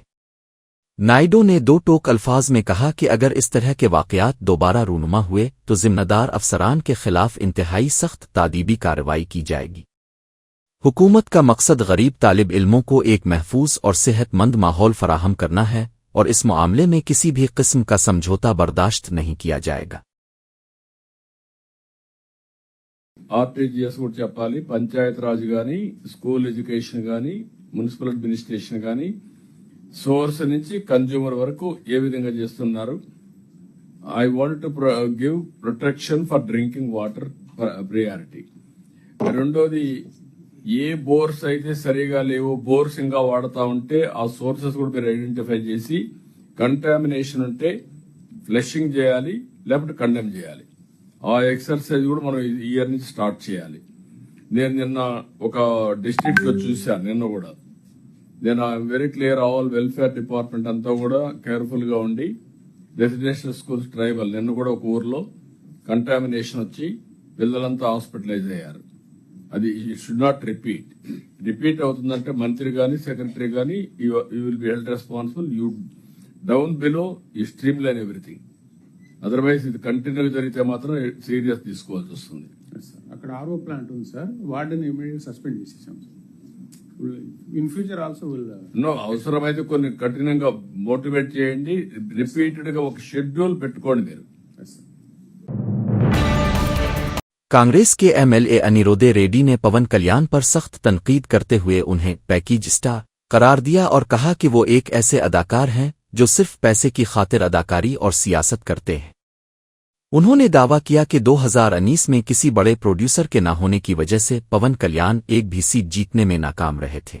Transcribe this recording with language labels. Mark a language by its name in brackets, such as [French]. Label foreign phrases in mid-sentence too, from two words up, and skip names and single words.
[Urdu] نائیڈو نے 2 ٹوک الفاظ میں کہا کہ اگر اس طرح کے واقعات دوبارہ رونما ہوئے تو ذمہ دار افسران کے خلاف انتہائی سخت تادیبی کارروائی کی جائے گی. حکومت کا مقصد غریب طالب علموں کو ایک محفوظ اور صحت مند ماحول فراہم کرنا ہے اور اس معاملے میں کسی بھی قسم کا سمجھوتہ برداشت نہیں کیا جائے گا. [Telugu] ఆర్టీజీఎస్ కూడా చెప్పాలి, పంచాయత్ రాజ్ గాని, [English] school education [Telugu] గాని, [English] municipal administration [Telugu] గాని, సోర్స్ నుంచి కన్జ్యూమర్ వరకు ఏ విధంగా చేస్తున్నారు. [English] I want to give protection for drinking water priority. [Telugu] రెండోది, ఏ బోర్స్ అయితే సరిగా లేవో, బోర్స్ ఇంకా వాడుతూ ఉంటే ఆ సోర్సెస్ కూడా మీరు ఐడెంటిఫై చేసి కంటామినేషన్ ఉంటే ఫ్లషింగ్ చేయాలి, లేకపోతే కండెమ్ చేయాలి. ఆ ఎక్సర్సైజ్ కూడా మనం ఈ ఇయర్ నుంచి స్టార్ట్ చేయాలి. నేను నిన్న ఒక డిస్ట్రిక్ట్ లో చూశాను. నిన్న కూడా నేను [English] very clear, all welfare department [Telugu] అంతా కూడా కేర్ఫుల్ గా ఉండి [English] residential schools tribal [Telugu] నిన్న కూడా ఒక ఊర్లో కంటామినేషన్ వచ్చి పిల్లలంతా హాస్పిటలైజ్ అయ్యారు. అది [English] should not repeat [Telugu] అవుతుందంటే మంత్రి గాని సెక్రటరీ గాని [English] you will be held responsible. You down below you stream line everything. [Telugu] అదర్వైజ్ ఇది కంటిన్యూ జరిగితే మాత్రం సీరియస్ తీసుకోవాల్సి వస్తుంది. అక్కడ [English] RO plant [Telugu] ఉంది సార్, వాటిని [English] immediate suspend [Telugu] చేసేసాం సార్. [English] In future also [Telugu] నో, అవసరమైతే కొన్ని కఠినంగా మోటివేట్ చేయండి. రిపీటెడ్ గా ఒక షెడ్యూల్ పెట్టుకోండి మీరు. [Urdu] کانگریس کے ایم ایل اے انیرودھ ریڈی نے پون کلیان پر سخت تنقید کرتے ہوئے انہیں [English] package star [Urdu] قرار دیا اور کہا کہ وہ ایک ایسے اداکار ہیں جو صرف پیسے کی خاطر اداکاری اور سیاست کرتے ہیں. انہوں نے دعویٰ کیا کہ 2019 میں کسی بڑے پروڈیوسر کے نہ ہونے کی وجہ سے پون کلیان ایک بھی سیٹ جیتنے میں ناکام رہے تھے.